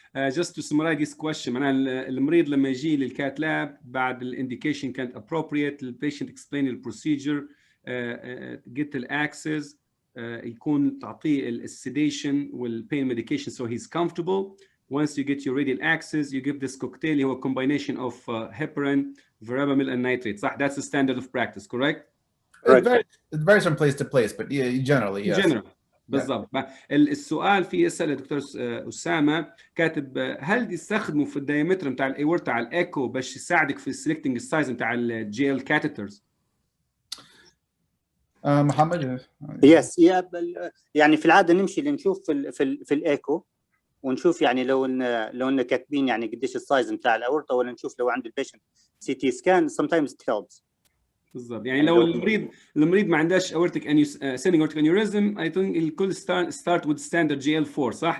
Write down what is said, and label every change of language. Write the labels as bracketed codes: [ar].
[en] Just to summarize this question, [ar] أنا المريض لما يجي للكات لاب بعد الانديكيشن [en] كانت appropriate, the patient explain the procedure, get the access, [ar] يكون تعطيه ال [en] sedation والpain medication so he's comfortable. Once you get your radial axis, you give this cocktail, a combination of heparin, verapamil, and nitrate. That's the standard of practice, correct? It varies from place to place, but yeah, generally, yes. General. بالضبط. [ar] السؤال في يسأل الدكتور أسامة كاتب هل يستخدموا في الدايمتر بتاع الأورتا على الإيكو باش يساعدك في selecting السايز بتاع الجيل كاتيترز؟ محمد. Yes, يعني في العادة نمشي لنشوف في الإيكو ونشوف يعني لو إن كاتبين يعني قديش السايز بتاع الأورطة ولا نشوف لو عند البيشنت CT scan [en] sometimes it helps. [ar] بالضبط. يعني لو المريض ما عندهاش aortic ascending aortic aneurysm [en] I think [ar] الكل [en] start with standard GL4 [ar] صح؟